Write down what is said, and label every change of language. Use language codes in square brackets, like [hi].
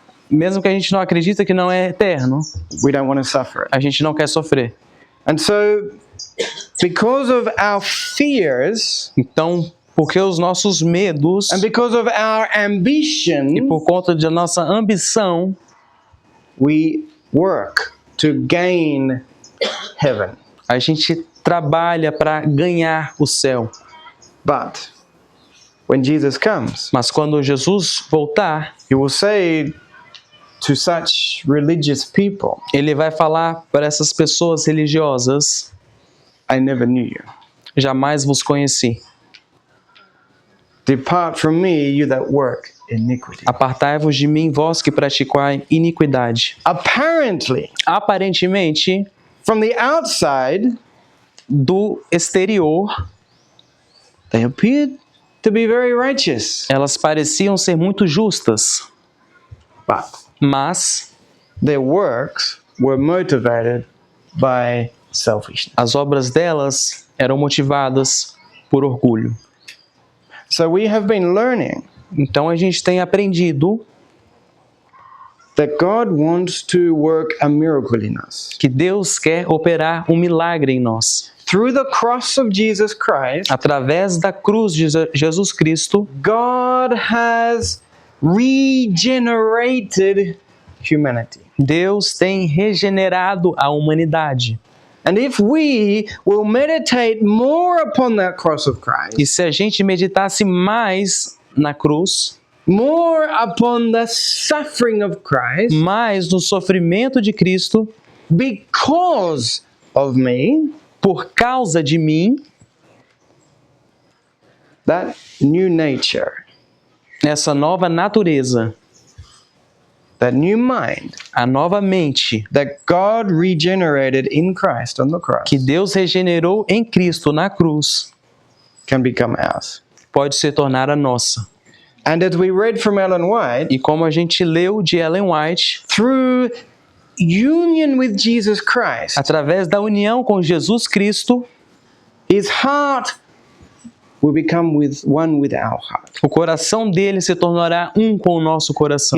[pt] Mesmo que a gente não acredita que não é eterno, [en] We don't want to suffer it. [pt] a gente não quer sofrer. [en] And so, because of our fears [pt] Então, porque os nossos medos [en] and because of our [pt] e [en] ambition, [pt] por conta da nossa ambição, [en] we work to gain heaven. [pt] a gente trabalha para ganhar o céu. [en] But when Jesus comes. [pt] Mas quando Jesus voltar, [en] He will say to such religious people, [pt] ele vai falar para essas pessoas religiosas: [en] I never knew you. [pt] jamais vos conheci. [en] Depart from me, you that work iniquity. [pt] Apartai-vos de mim, vós que praticai iniquidade. [en] Apparently, [pt] Aparentemente, [en] from the outside, [pt] do exterior, [en] they appeared to be very righteous. [pt] elas pareciam ser muito justas, [en] But [pt] mas [en] their works were motivated by selfishness. [pt] as obras delas eram motivadas por orgulho. [en] So we have been learning [pt] Então a gente tem aprendido [en] that God wants to work a miracle in us. [pt] que Deus quer operar um milagre em nós. [en] Through the cross of Jesus Christ, [pt] Através da cruz de Jesus Cristo, [en] God has regenerated humanity. [pt] Deus tem regenerado a humanidade. [en] And if we will meditate more upon that cross of Christ, [pt] E se a gente meditasse mais na cruz, [en] more upon the suffering of Christ, [pt] mais no sofrimento de Cristo, [en] because of me, [pt] por causa de mim, [en] that new nature, [pt] essa nova natureza, [en] that new mind [pt] a nova mente [en] that God regenerated in Christ on the cross [pt] que Deus regenerou em Cristo na cruz, [en] can become ours. [pt] pode se tornar a nossa. [en] And as we read from Ellen White, [pt] E como a gente leu de Ellen White, [en] through union with Jesus Christ, [pt] através da união com Jesus Cristo, [en] his heart will become one with our heart. [pt] o coração dele se tornará um com o nosso coração.